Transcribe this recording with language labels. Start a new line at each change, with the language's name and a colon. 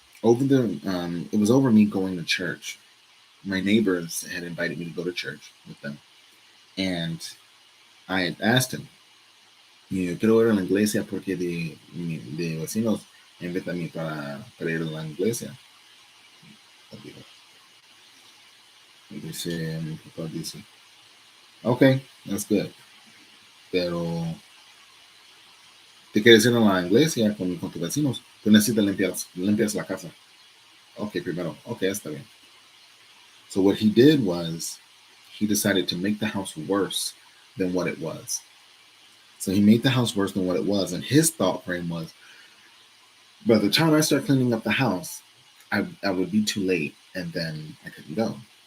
English: It was over me going to church. My neighbors had invited me to go to church with them, and I had asked him,
Spanish: quiero ir a la iglesia porque de vecinos invitan a mí para ir a la iglesia. Dice, mi papá dice,
English: okay, that's good,
Spanish: pero te quieres ir a la iglesia con tus vecinos, tú necesitas limpiar la casa. Okay, primero, okay, está bien.
English: So what he did was he decided to make the house worse than what it was. So he made the house worse than what it was, and his thought frame was, by the time I start cleaning up the house, I would be too late, and then I couldn't go.